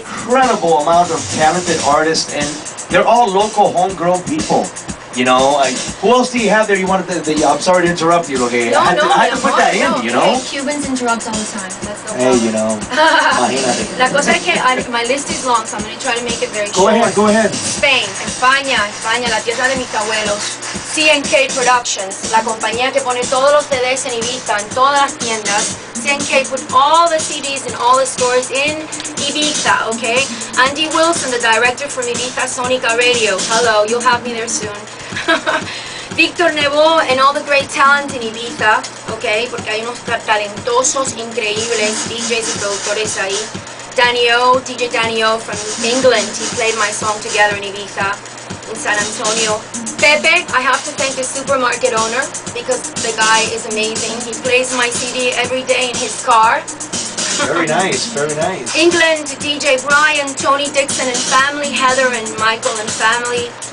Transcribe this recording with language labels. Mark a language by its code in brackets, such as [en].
[en] Incredible amount of talented artists, and they're all local, homegrown people. You know, who else do you have there? You wanted I'm sorry to interrupt you, okay? I had to put that in, you know? Hey, Cubans interrupt all the time. That's the Hey, you know. [es] La cosa es que [en] my list is long, so I'm going to try to make it very short. Go ahead. [es] Spain, España, la tierra de mis abuelos. C&K Productions, la compañía que pone todos los CDs en Ibiza, en todas las tiendas. [en] C&K put all the CDs in all the stores in Ibiza, okay? Andy Wilson, the director from Ibiza Sonica Radio. Hello, you'll have me there soon. Víctor Nebo and all the great talent in Ibiza, okay? [es] Porque hay unos talentosos, increíbles DJs y productores ahí. [en] DJ Danny O from England, he played my song together in Ibiza, in San Antonio. Pepe, I have to thank the supermarket owner because the guy is amazing. He plays my CD every day in his car. Very nice, very nice. England, DJ Brian, Tony Dixon and family, Heather and Michael and family.